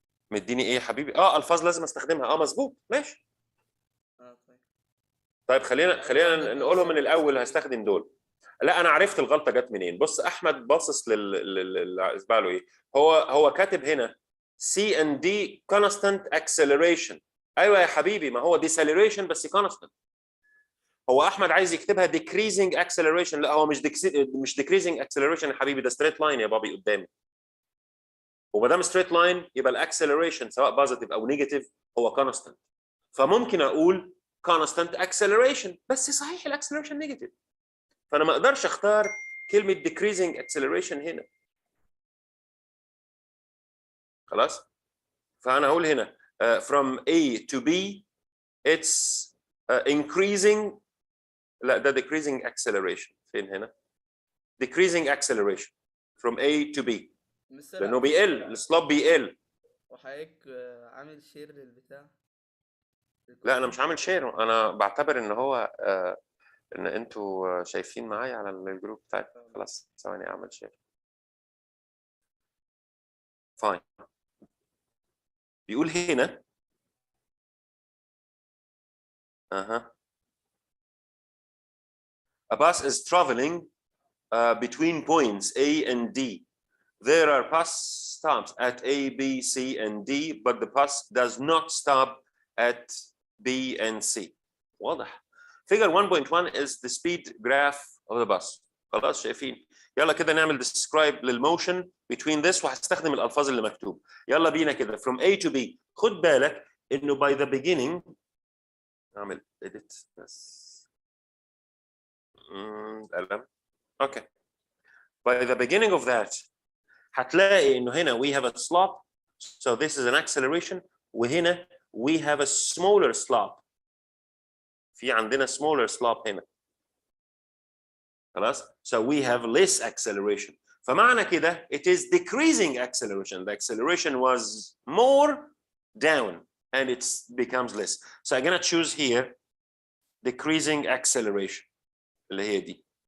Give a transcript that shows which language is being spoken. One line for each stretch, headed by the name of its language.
Arabic: مديني ايه يا حبيبي؟ الفاظ لازم استخدمها. مظبوط، ماشي. طيب خلينا نقولهم من الاول. هستخدم دول. لا انا عرفت الغلطه جت منين. بص احمد باصص اسمع له ايه. هو كاتب هنا
English: C and D constant acceleration.
Arabic: ايوه يا حبيبي، ما هو deceleration بس constant. هو احمد عايز يكتبها decreasing acceleration. لا هو مش decreasing acceleration يا حبيبي، ده straight line يا بابي قدامي. وما دام straight line يبقى الاكسلريشن سواء بوزيتيف او نيجاتيف هو constant. فممكن اقول constant acceleration، بس صحيح الاكسلريشن نيجاتيف، فانا ما اقدرش اختار كلمه decreasing acceleration هنا. خلاص؟ فانا هقول هنا
English: from A to B it's increasing.
Arabic: لا ده decreasing acceleration. فين هنا؟ decreasing acceleration
English: from A to B،
Arabic: لانه بيقل، السلوب بيقل. وحضرتك عامل شير للبتاع؟ لا انا مش عامل شير، انا بعتبر ان هو ان انتوا شايفين معايا على الجروب بتاعي. خلاص ثواني اعمل شير. فاين. بيقول هنا
English: a bus is traveling between points A and D. There are bus stops at A, B, C, and D, but the bus does not stop at B and C.
Arabic: واضح.
English: Figure 1.1 is the speed graph of the bus.
Arabic: خلاص شايفين؟ يلا كده نعمل describe للموشن
English: between this،
Arabic: وهستخدم الألفاظ اللي مكتوب. يلا بينا كده
English: from A to B.
Arabic: خد بالك إنه
English: by the beginning
Arabic: نعمل edit بس. قلم.
English: Okay. By the beginning of that
Arabic: هتلاقي إنه هنا
English: we have a slope, so this is an acceleration،
Arabic: وهنا
English: we have a smaller slope.
Arabic: في عندنا smaller slope هنا. خلاص؟
English: So we have less acceleration.
Arabic: فمعنى كده
English: it is decreasing acceleration. The acceleration was more down and it becomes less. So I'm gonna choose here decreasing acceleration
Arabic: اللي هي دي.